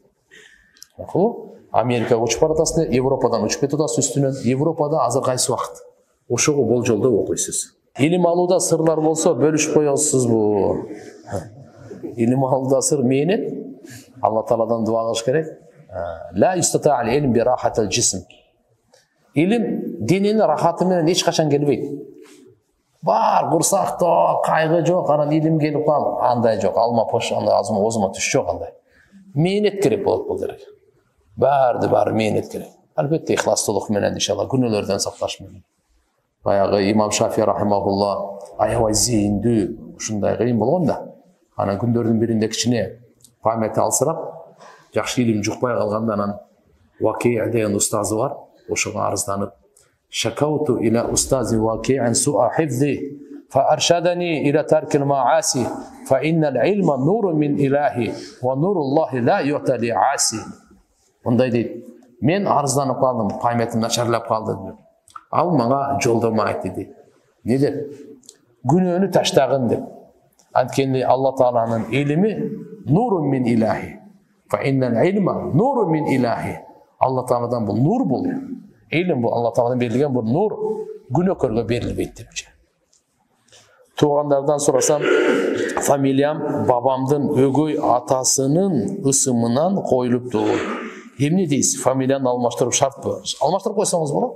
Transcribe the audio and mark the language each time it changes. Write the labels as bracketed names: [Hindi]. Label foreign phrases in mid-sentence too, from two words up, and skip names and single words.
[Kyrgyz] Америкага учуп баратасыз, Европадан учуп кетип атасыз үстүнөн. Европада азыр кайсы убакыт? Ошого болжолдо окуйсуз. Илим алууда сырлар болсо бөлүшүп коесузбу? Илим алууда сыр мээнет. Алла Тааладан дуа кылыш керек. [Arabic] لا يستطاع العلم براحة الجسم. [Kyrgyz] Илим дененин рахаты менен эч качан келбейт. Бар курсактоо, кайгы жок, анан илим келип кал, андай жок. Алма пош, андай озума түш жок андай. Мээнет керек болот бул жерге. Баары мээнет керек. Албетте ихластуулук менен иншалла күнөөлөрдөн сакташ менен. Баягы имам Шафии рахимахулла аябай зейиндүү ушундай кыйын болгон да. Анан күндөрдүн биринде кичине памяти алсырап, жакшы илим жукпай калганда анан Вакия деген устазы бар, ошого арызданып, [Arabic] شكوت إلى أستاذي وكيعا سوء حفظي فأرشدني إلى ترك المعاصي فإن العلم نور من إلهي ونور الله لا يؤتى لعاصي. [Kyrgyz] Мындай дейт, мен арызданып калдым, памятым начарлап калды деп. Ал мага жолдома айтты дейт. Не деп? Күнөөнү таштагын деп. Анткени Алла Тааланын илими [Arabic] نور من إلهي. فإن العلم نور من إلهي. Алла Тааладан бул нур бул. [Kyrgyz] Илим бул Алла Тааладан берилген бул нур, күнөөкөргө берилбейт депчи. Туугандардан сурасам, фамилиям бабамдын өгөй атасынын ысымынан коюлупту. Эмне дейсиз? Фамилияны алмаштырып шартпы? Алмаштырып койсоңуз болот.